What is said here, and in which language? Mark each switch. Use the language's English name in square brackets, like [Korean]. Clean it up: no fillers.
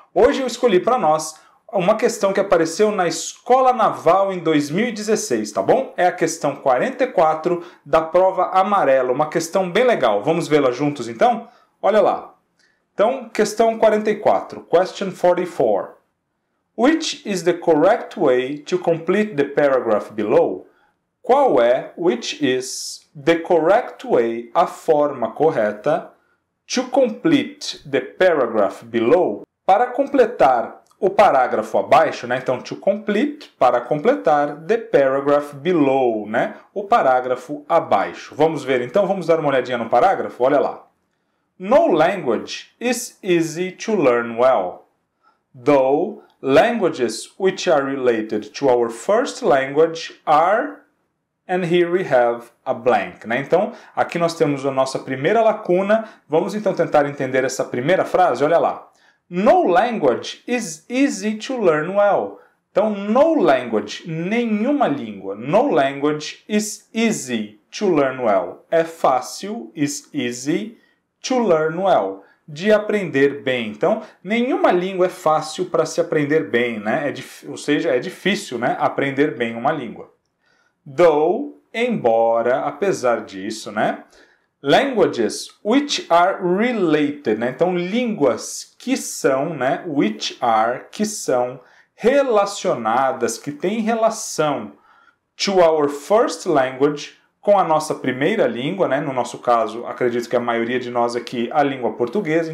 [Portuguese] Hoje eu escolhi para nós uma questão que apareceu na Escola Naval em 2016, tá bom? É a questão 44 da prova amarela, uma questão bem legal. Vamos vê-la juntos então? Olha lá. Então, questão 44, [English] question 44. Which is the correct way to complete the paragraph below? [Portuguese] Qual é, [English] which is the correct way, [Portuguese] a forma correta, [English] to complete the paragraph below, [Portuguese] para completar o parágrafo abaixo, né? [English] Então, to complete, [Portuguese] para completar, [English] the paragraph below, né? [Portuguese] O parágrafo abaixo. Vamos ver então, vamos dar uma olhadinha no parágrafo? Olha lá. [English] No language is easy to learn well, though languages which are related to our first language are... And here we have a blank, né? [Portuguese] Então, aqui nós temos a nossa primeira lacuna. Vamos então tentar entender essa primeira frase. Olha lá. [English] No language is easy to learn well. [Portuguese] Então, [English] no language, [Portuguese] nenhuma língua. [English] No language is easy to learn well. [Portuguese] É fácil, [English] is easy, to learn well. [Portuguese] De aprender bem. Então, nenhuma língua é fácil para se aprender bem, né? Ou seja, é difícil, né? Aprender bem uma língua. [English] Though, [Portuguese] embora, apesar disso, né? [English] Languages which are related, né? [Portuguese] Então, línguas que são, né? [English] Which are, [Portuguese] que são relacionadas, que têm relação [English] to our first language, [Portuguese] com a nossa primeira língua, né? No nosso caso, acredito que a maioria de nós aqui, a língua portuguesa.